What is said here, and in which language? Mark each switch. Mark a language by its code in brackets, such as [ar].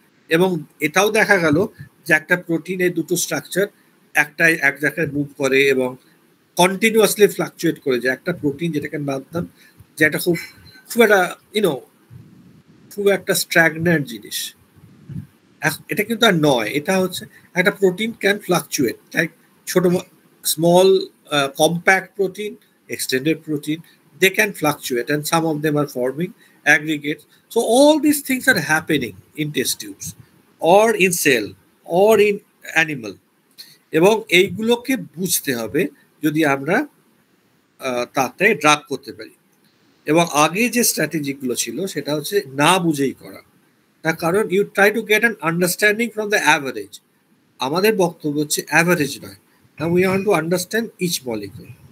[bn] এবং এটাও দেখা গেল যে একটা প্রোটিনের দুটো স্ট্রাকচার একটাই এক জায়গায় মুভ করে এবং কন্টিনিউয়াসলি ফ্লাকচুয়েট করে, যে একটা প্রোটিন যেটাকে ভাবতাম যে একটা খুব একটা খুব একটা স্ট্র্যাগন্যান্ট জিনিস, এটা কিন্তু আর নয়। এটা হচ্ছে একটা প্রোটিন ক্যান ফ্লাকচুয়েট, লাইক ছোট small compact protein, [en] extended protein, they can fluctuate and some of them are forming aggregates. So all these things are happening in test tubes or in cell or in animal. [bn] এবং এইগুলোকে বুঝতে হবে যদি আমরা তাতে drug করতে পারি। এবং আগে যে স্ট্র্যাটেজিগুলো ছিল সেটা হচ্ছে না বুঝেই করা, তার কারণ [en] You try to get an understanding from the average. [bn] আমাদের বক্তব্য হচ্ছে অ্যাভারেজ নয়, [en] We want to understand each molecule.